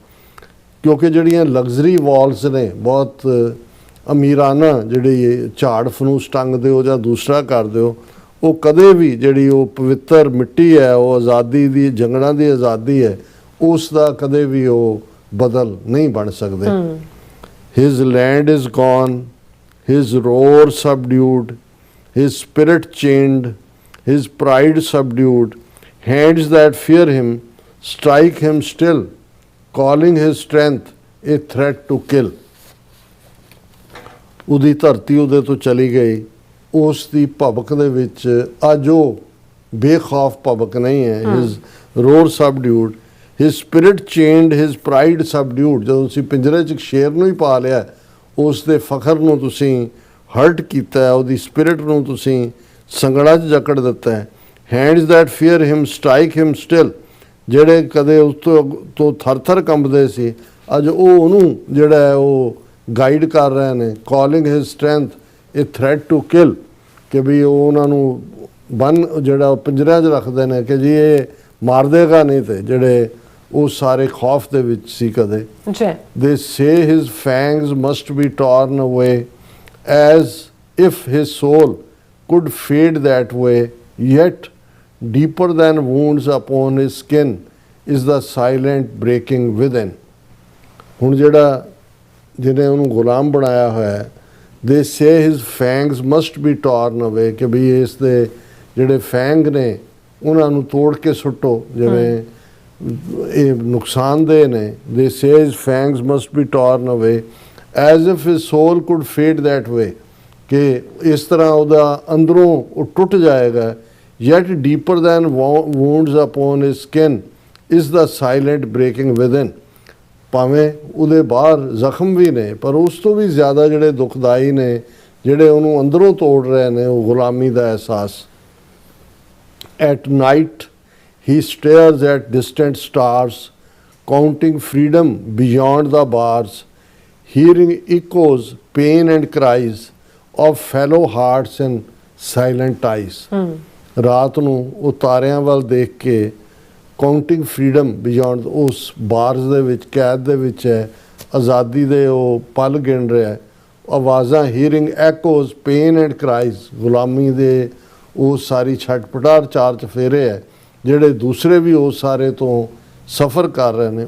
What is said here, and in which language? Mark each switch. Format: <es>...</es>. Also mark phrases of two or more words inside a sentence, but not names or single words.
<pa>ਕਿਉਂਕਿ ਜਿਹੜੀਆਂ</pa> <en>luxury walls</en> <pa>ਨੇ, ਬਹੁਤ ਅਮੀਰਾਨਾ ਜਿਹੜੀ ਝਾੜ ਫਨੂਸ ਟੰਗਦੇ ਹੋ ਜਾਂ ਦੂਸਰਾ ਕਰਦੇ ਹੋ, ਉਹ ਕਦੇ ਵੀ ਜਿਹੜੀ ਉਹ ਪਵਿੱਤਰ ਮਿੱਟੀ ਹੈ, ਉਹ ਆਜ਼ਾਦੀ ਦੀ, ਜੰਗਲਾਂ ਦੀ ਆਜ਼ਾਦੀ ਹੈ, ਉਸ ਦਾ ਕਦੇ ਵੀ ਉਹ ਬਦਲ ਨਹੀਂ ਬਣ ਸਕਦੇ।</pa> <en>His land is gone, his roar subdued, his spirit chained, his pride subdued. Hands that fear him strike him still, calling his strength a threat to kill.</en> <pa>ਉਹਦੀ ਧਰਤੀ ਉਹਦੇ ਤੋਂ ਚਲੀ ਗਈ, ਉਸ ਦੀ ਭਬਕ ਦੇ ਵਿੱਚ ਅੱਜ ਉਹ ਬੇਖੌਫ ਭਬਕ ਨਹੀਂ ਹੈ।</pa> <en>His roar subdued, his spirit chained, his pride subdued.</en> <pa>ਜਦੋਂ ਤੁਸੀਂ ਪਿੰਜਰੇ 'ਚ ਸ਼ੇਰ ਨੂੰ ਹੀ ਪਾ ਲਿਆ, ਉਸ ਦੇ ਫਖਰ ਨੂੰ ਤੁਸੀਂ ਹਰਟ ਕੀਤਾ ਹੈ, ਉਹਦੀ ਸਪਿਰਿਟ ਨੂੰ ਤੁਸੀਂ ਸੰਗਲਾਂ 'ਚ ਜਕੜ ਦਿੱਤਾ ਹੈ।</pa> <en>Hands that fear him strike him still,</en> <pa>ਜਿਹੜੇ ਕਦੇ ਉਸ ਤੋਂ ਥਰ ਥਰ ਕੰਬਦੇ ਸੀ, ਅੱਜ ਉਹ ਉਹਨੂੰ ਜਿਹੜਾ ਹੈ ਉਹ ਗਾਈਡ ਕਰ ਰਹੇ ਨੇ।</pa> <en>calling his strength a threat to kill,</en> <pa>ਕਿ ਵੀ ਉਹ ਉਹਨਾਂ ਨੂੰ ਜਿਹੜਾ ਪਿੰਜਰਿਆਂ 'ਚ ਰੱਖਦੇ ਨੇ ਕਿ ਜੀ ਇਹ ਮਾਰ ਦੇਗਾ ਨਹੀਂ, ਤੇ ਜਿਹੜੇ ਉਹ ਸਾਰੇ ਖੌਫ ਦੇ ਵਿੱਚ ਸੀ ਕਦੇ।</pa> <en>They say his fangs must be torn away, as if his soul could fade that way, yet deeper than wounds upon his skin is the silent breaking within.</en> <pa>ਹੁਣ ਜਿਹੜਾ ਜਿਹਨੇ ਉਹਨੂੰ ਗੁਲਾਮ ਬਣਾਇਆ ਹੋਇਆ ਹੈ,</pa> <en>they say his fangs must be torn away,</en> <pa>ਕਿ ਵੀ ਇਸ ਦੇ ਜਿਹੜੇ ਫੈਂਗ ਨੇ ਉਹਨਾਂ ਨੂੰ ਤੋੜ ਕੇ ਸੁੱਟੋ, ਜਿਵੇਂ ਇਹ ਨੁਕਸਾਨਦੇਹ ਨੇ।</pa> <en>They say his fangs must be torn away, as if his soul could fade that way,</en> <pa>ਕਿ ਇਸ ਤਰ੍ਹਾਂ ਉਹਦਾ ਅੰਦਰੋਂ ਉਹ ਟੁੱਟ ਜਾਏਗਾ।</pa> <en>Yet deeper than wounds upon his skin is the silent breaking within.</en> <pa>ਭਾਵੇਂ ਉਹਦੇ ਬਾਹਰ ਜ਼ਖਮ ਵੀ ਨੇ, ਪਰ ਉਸ ਤੋਂ ਵੀ ਜ਼ਿਆਦਾ ਜਿਹੜੇ ਦੁਖਦਾਈ ਨੇ, ਜਿਹੜੇ ਉਹਨੂੰ ਅੰਦਰੋਂ ਤੋੜ ਰਹੇ ਨੇ, ਉਹ ਗੁਲਾਮੀ ਦਾ ਅਹਿਸਾਸ।</pa> <en>At night he stares at distant stars, counting freedom beyond the bars, hearing echoes, pain and cries of fellow hearts and silent eyes.</en> <pa>ਰਾਤ ਨੂੰ ਉਹ ਤਾਰਿਆਂ ਵੱਲ ਦੇਖ ਕੇ</pa> <en>counting freedom beyond,</en> <pa>ਉਸ ਬਾਰਸ ਦੇ ਵਿੱਚ, ਕੈਦ ਦੇ ਵਿੱਚ ਹੈ, ਆਜ਼ਾਦੀ ਦੇ ਉਹ ਪਲ ਗਿਣ ਰਿਹਾ ਹੈ। ਆਵਾਜ਼ਾਂ,</pa> <en>hearing echoes, pain and cries,</en> <pa>ਗੁਲਾਮੀ ਦੇ ਉਹ ਸਾਰੀ ਛਟਪਟਾਰ ਚਾਰ ਚਫੇਰੇ ਹੈ, ਜਿਹੜੇ ਦੂਸਰੇ ਵੀ ਉਸ ਸਾਰੇ ਤੋਂ ਸਫਰ ਕਰ ਰਹੇ ਨੇ।</pa>